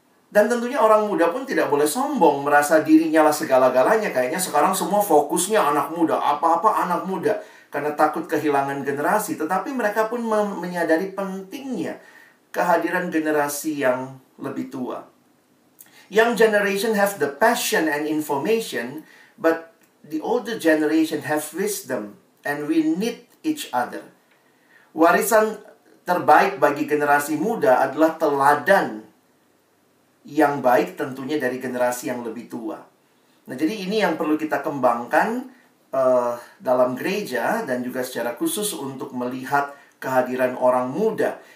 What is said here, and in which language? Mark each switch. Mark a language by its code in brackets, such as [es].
[id] Dan tentunya orang muda pun tidak boleh sombong, merasa dirinya lah segala-galanya. Kayaknya sekarang semua fokusnya anak muda, apa-apa anak muda, karena takut kehilangan generasi. Tetapi mereka pun menyadari pentingnya kehadiran generasi yang lebih tua. [en] Young generation have the passion and information, but the older generation have wisdom, and we need each other. [id] Warisan terbaik bagi generasi muda adalah teladan yang baik tentunya dari generasi yang lebih tua. Nah, jadi ini yang perlu kita kembangkan dalam gereja dan juga secara khusus untuk melihat kehadiran orang muda.